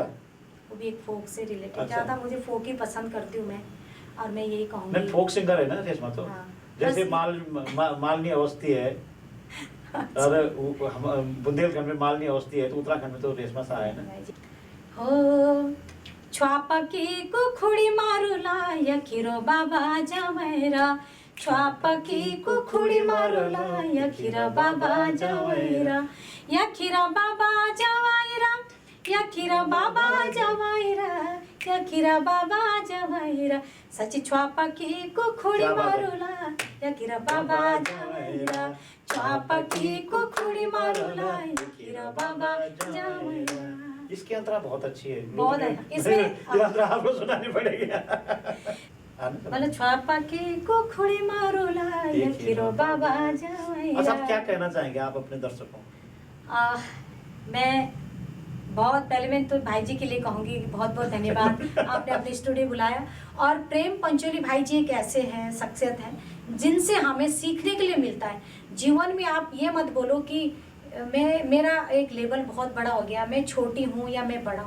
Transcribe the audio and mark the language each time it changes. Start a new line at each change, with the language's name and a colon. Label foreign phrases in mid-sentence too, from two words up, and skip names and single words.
Hindi: वो भी एक फोक से रिलेटेड। अच्छा। ज़्यादा मुझे फोक ही पसंद करती हूँ मैं, और मैं यही कहूँगी। मैं फोक सिंगर है ना रेशमा, तो हाँ, जैसे मालनी अवस्थी है और बुंदेलखंड में मालनी अवस्थी है, तो उत्तराखंड में तो रेशमा सा है ना।
Garhwali: हो छ्वापा की कुखुड़ी मारुला यखिरो बाबा जवैरा, छ्वापा की कुखुड़ी मारुला यखिरो बाबा जवैरा, यखिरो बाबा जवैरा, यखिरो बाबा जवैरा, यखिरो बाबा जवैरा, सच छ्वापा की कुखुड़ी मारुला यखिरो बाबा जवैरा, छ्वापा की कुखुड़ी मारुला यखिरो बाबा जवैरा।
Hindi: इसकी अंतरा बहुत अच्छी है, बहुत है इसमें। ये अंतरा आपको सुनानी पड़ेगी।
Garhwali: मतलब छ्वापा की कुखुड़ी मारुला यखिरो बाबा जवैरा।
Hindi: अच्छा, आप क्या कहना चाहेंगे आप अपने दर्शकों को? मैं बहुत पहले मैं तो भाई जी के लिए कहूँगी बहुत बहुत धन्यवाद, आपने अपने स्टूडियो बुलाया। और प्रेम पंचोली भाई जी एक ऐसे हैं, शख्सियत हैं जिनसे हमें सीखने के लिए मिलता है। जीवन में आप ये मत बोलो कि मेरा एक लेवल बहुत बड़ा हो गया, मैं छोटी हूँ या मैं बड़ा हूँ।